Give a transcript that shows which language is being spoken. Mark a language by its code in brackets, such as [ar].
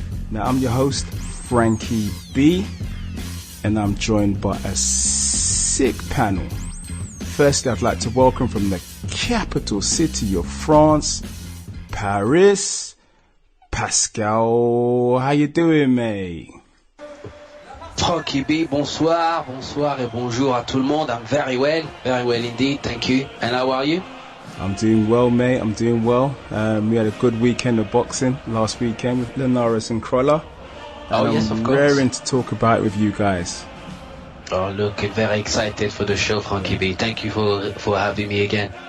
[en] Now I'm your host, Frankie B, and I'm joined by a sick panel. Firstly, I'd like to welcome from the capital city of France, Paris, Pascal. How you doing, mate? [fr] Frankie B, bonsoir et bonjour à tout le monde. [en] I'm very well indeed, thank you. And how are you? I'm doing well, mate. I'm doing well. We had a good weekend of boxing last weekend with Notorious and Collin. Oh, yes, of course. I'm raring to talk about it with you guys. Oh, look, very excited for the show, Frankie B. Thank you for having me again.